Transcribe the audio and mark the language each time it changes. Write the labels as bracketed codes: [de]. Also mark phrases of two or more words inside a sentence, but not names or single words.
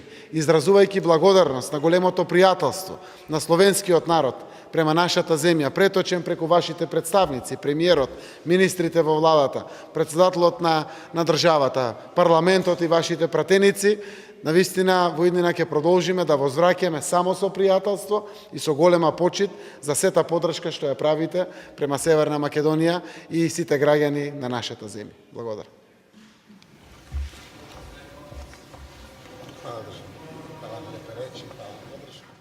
[mk] Изразувајќи благодарност на големото пријателство на словенскиот народ према нашата земја, преточен преку вашите представници, премиерот, министрите во владата, претседателот на државата, парламентот и вашите пратеници, навистина во иднина ќе продолжиме да возвраќаме само со пријателство и со голема почит за сета поддршка што ја правите према Северна Македонија и сите граѓани на нашата земја. Благодарам. [sr] Hvala državno. Hvala na lepe reči, hvala na podršku.